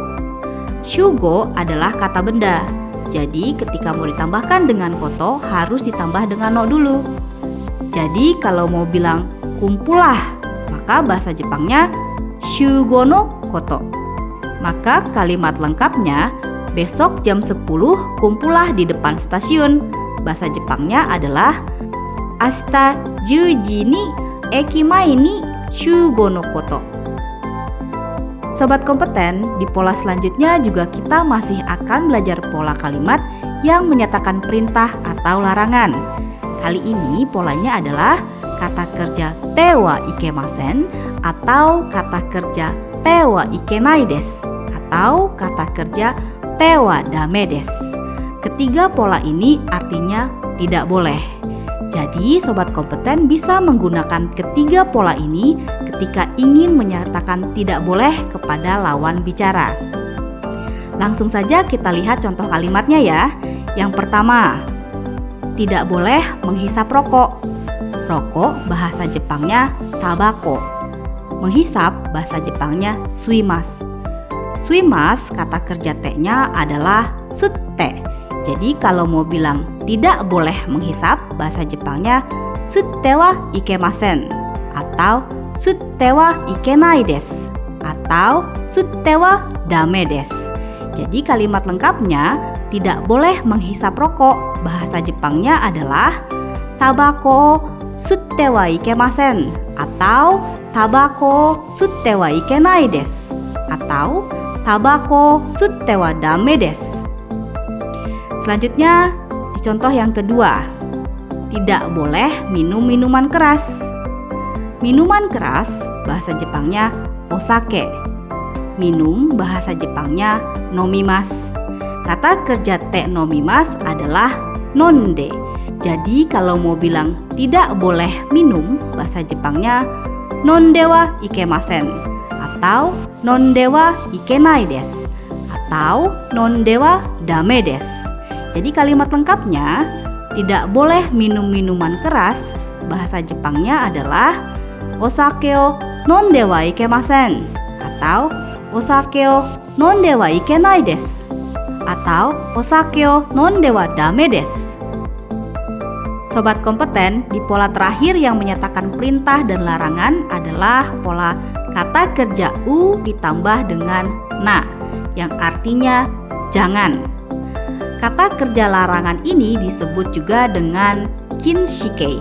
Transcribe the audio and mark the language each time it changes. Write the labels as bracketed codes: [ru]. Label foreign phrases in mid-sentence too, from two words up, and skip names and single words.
[id] Shugo adalah kata benda. Jadi ketika mau ditambahkan dengan koto harus ditambah dengan no dulu. Jadi kalau mau bilang kumpullah, maka bahasa Jepangnya [ja] 集合のこと. [id] Maka kalimat lengkapnya, besok jam 10 kumpullah di depan stasiun. Bahasa Jepangnya adalah [ja] 明日10時に駅前に集合のこと. [id] Sobat kompeten, di pola selanjutnya juga kita masih akan belajar pola kalimat yang menyatakan perintah atau larangan. Kali ini polanya adalah kata kerja [ja] てはいけません [id] atau kata kerja [ja] てはいけないです [id] atau kata kerja [ja] てはだめです. [id] Ketiga pola ini artinya tidak boleh. Jadi sobat kompeten bisa menggunakan ketiga pola ini ketika ingin menyatakan tidak boleh kepada lawan bicara. Langsung saja kita lihat contoh kalimatnya ya. Yang pertama, tidak boleh menghisap rokok. Rokok bahasa Jepangnya tabako. Menghisap bahasa Jepangnya suimasu. Suimasu, kata kerja te-nya adalah sutte. Jadi kalau mau bilang tidak boleh menghisap, bahasa Jepangnya [ja] 吸ってはいけません [id] atau [ja] 吸ってはいけないです [id] atau [ja] 吸ってはだめです. [id] Jadi kalimat lengkapnya tidak boleh menghisap rokok, bahasa Jepangnya adalah [ja] たばこ吸ってはいけません [id] atau [ja] たばこ吸ってはいけないです [id] atau [ja] たばこ吸ってはだめです. [id] Selanjutnya, di contoh yang kedua, tidak boleh minum minuman keras. Minuman keras, bahasa Jepangnya osake. Minum, bahasa Jepangnya nomimasu. Kata kerja te nomimasu adalah nonde. Jadi kalau mau bilang tidak boleh minum, bahasa Jepangnya [ja] 飲んではいけません [id] atau [ja] 飲んではいけないです [id] atau [ja] 飲んではだめです. [id] Jadi kalimat lengkapnya, tidak boleh minum minuman keras, bahasa Jepangnya adalah [ja] お酒を飲んではいけません [id] atau [ja] お酒を飲んではいけないです [id] atau [ja] お酒を飲んではだめです. [id] Sobat kompeten, di pola terakhir yang menyatakan perintah dan larangan adalah pola kata kerja u ditambah dengan na, yang artinya jangan. Kata kerja larangan ini disebut juga dengan kinshikei.